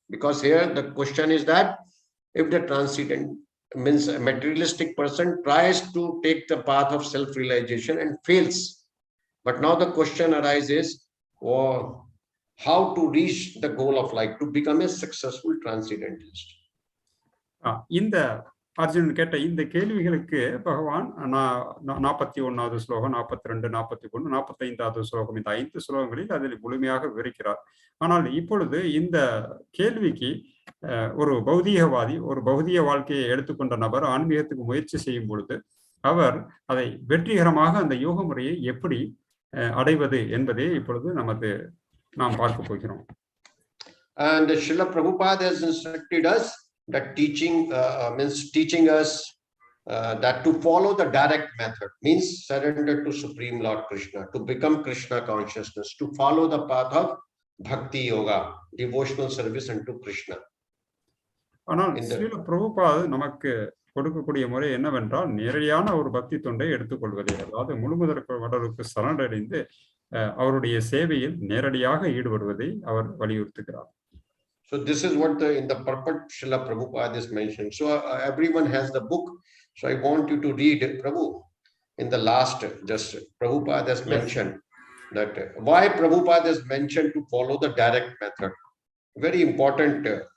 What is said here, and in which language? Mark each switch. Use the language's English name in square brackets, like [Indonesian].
[English] Because here the question is that if the transcendent means a materialistic person tries to take the path of self-realization and fails. But now the question arises, how to reach the goal of life, to become a successful transcendentalist? [Tamil] இந்த அர்ஜுனன் கேட்ட இந்த கேள்விகளுக்கு பகவான் 41வது ஸ்லோகம், 42, 41, 45வது ஸ்லோகம், இந்த 5 ஸ்லோகங்களில் அதில் முழுமையாக விவரிக்கிறார். ஆனால் இப்பொழுது இந்த கேள்விக்கு ஒரு பௌதீகவாதி, ஒரு பௌதிக வாழ்க்கையை எடுத்துக்கொண்ட நபர் ஆன்மீகத்துக்கு முயற்சி செய்யும் பொழுது அவர் அதை வெற்றிகரமாக அந்த யோக முறையை எப்படி அடைவது என்பதை இப்பொழுது நாம் பார்க்க போகிறோம். [English] And Srila Prabhupada has instructed us that means teaching us that to follow the direct method, means surrender to Supreme Lord Krishna, to become Krishna consciousness, to follow the path of bhakti-yoga, devotional service unto Krishna. [Tamil] ஆனால் ஸ்ரீல பிரபுபாத் நமக்கு கொடுக்கக்கூடிய முறை என்னவென்றால் நேரடியான ஒரு பக்தி தொண்டை எடுத்துக்கொள்வதே. அதாவது முழுமுதற்கு சரணடைந்து அவருடைய சேவையில் நேரடியாக ஈடுபடுவதை அவர் வலியுறுத்துகிறார். [English] So this is what in the Purport Srila Prabhupada is mentioned. So everyone has the book. So I want you to read, Prabhu, in the last, just Prabhupada has mentioned that why Prabhupada has mentioned to follow the direct method. Very important.